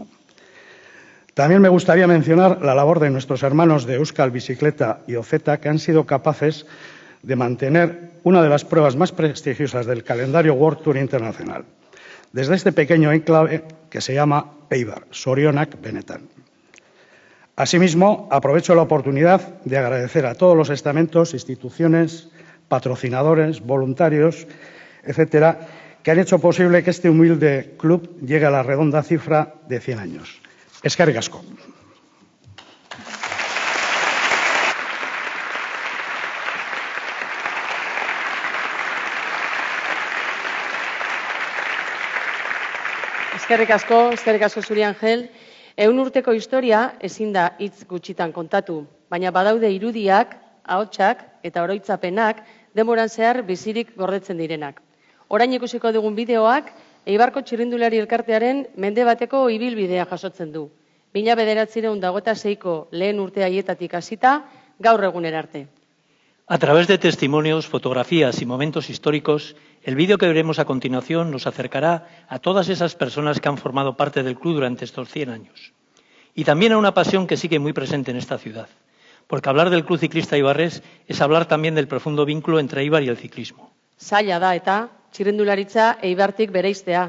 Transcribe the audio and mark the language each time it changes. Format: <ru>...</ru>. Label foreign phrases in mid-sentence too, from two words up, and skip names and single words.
<es>También me gustaría mencionar la labor de nuestros hermanos de Euskal Bicicleta y OZETA, que han sido capaces de mantener una de las pruebas más prestigiosas del calendario World Tour Internacional, desde este pequeño enclave que se llama Eibar,</es> <eu>Sorionak Benetan.</eu> <es>Asimismo, aprovecho la oportunidad de agradecer a todos los estamentos, instituciones, patrocinadores, voluntarios, etcétera, que han hecho posible que este humilde club llegue a la redonda cifra de 100 años.</es> <eu>Eskerrik asko. Eskerrik asko zuri, Angel. 100 urteko historia ezin da hitz gutxitan kontatu, baina badaude irudiak, ahotsak eta oroitzapenak denboran zehar bizirik gordetzen direnak. Orain ikusiko dugun bideoak Eibarko Txirrindulari Elkartearen mende bateko ibilbidea jasotzen du. 1926ko lehen urte haietatik hasita gaur egunera arte.</eu> <es>A través de testimonios, fotografías y momentos históricos, el vídeo que veremos a continuación nos acercará a todas esas personas que han formado parte del club durante estos 100 años. Y también a una pasión que sigue muy presente en esta ciudad, porque hablar del Club Ciclista Eibarrés es hablar también del profundo vínculo entre Eibar y el ciclismo.</es> <eu>Zaila da eta txirrindularitza Eibartik bereiztea.</eu>